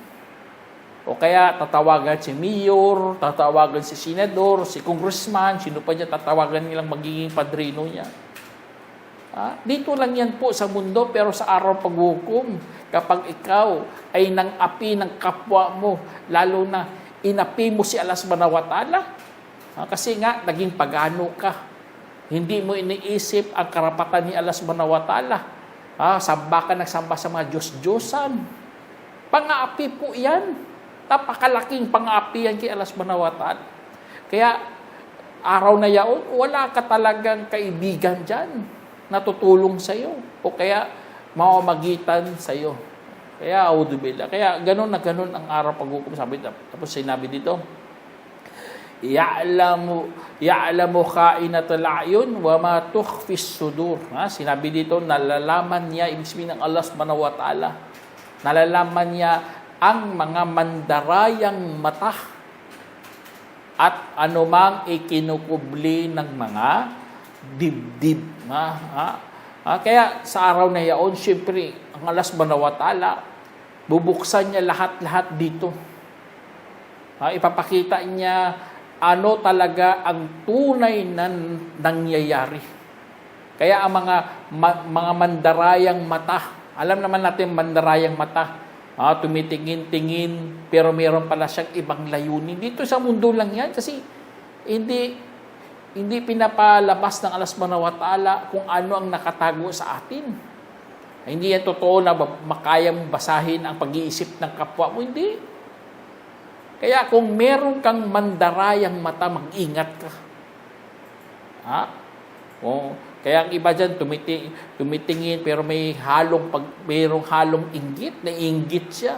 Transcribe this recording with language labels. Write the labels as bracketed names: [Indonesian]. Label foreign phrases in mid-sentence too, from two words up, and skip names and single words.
[Filipino] O kaya tatawagan si mayor, tatawagan si senador, si congressman, sino pa niya tatawagan nilang magiging padrino niya. Dito lang yan po sa mundo, pero sa araw paghukom, kapag ikaw ay nang api ng kapwa mo, lalo na inapi mo si [Arabic] الله سبحانه وتعالى, [Filipino] kasi nga naging pagano ka. Hindi mo iniisip ang karapatan ni [Arabic] الله سبحانه وتعالى. [Filipino] Samba ka nagsamba sa mga Diyos-Diyosan. Pang-aapi po yan. Napakalaking pang-aapi yan kay [Arabic] الله سبحانه وتعالى. [Filipino] Kaya, araw na yaon, wala ka talagang kaibigan dyan na tutulong sa iyo. O kaya, mamamagitan sa iyo. Kaya, audubillah. Kaya, ganun na ganun ang araw paghukom. Tapos sinabi dito, [Arabic] يعلم خائنة الأعين وما تخفي الصدور. [Filipino] Sinabi dito, nalalaman niya, ibig sabihin ng [Arabic] الله سبحانه وتعالى, [Filipino] nalalaman niya ang mga mandarayang mata at anumang ikinukubli ng mga dibdib. Kaya sa araw na yaon, siyempre, ang [Arabic] الله سبحانه وتعالى, [Filipino] bubuksan niya lahat-lahat dito. Ipapakita niya ano talaga ang tunay na nangyayari. Kaya ang mga mandarayang mata, alam naman natin mandarayang mata, tumitingin-tingin, pero meron pala siyang ibang layunin. Dito sa mundo lang yan kasi hindi pinapalabas ng [Arabic] الله سبحانه وتعالى [Filipino] kung ano ang nakatago sa atin. Hindi yan totoo na makayang basahin ang pag-iisip ng kapwa mo. Hindi. Kaya kung meron kang mandarayang mata, mag-ingat ka. Kaya ang iba dyan, tumitingin, pero mayroong halong inggit, naiinggit siya.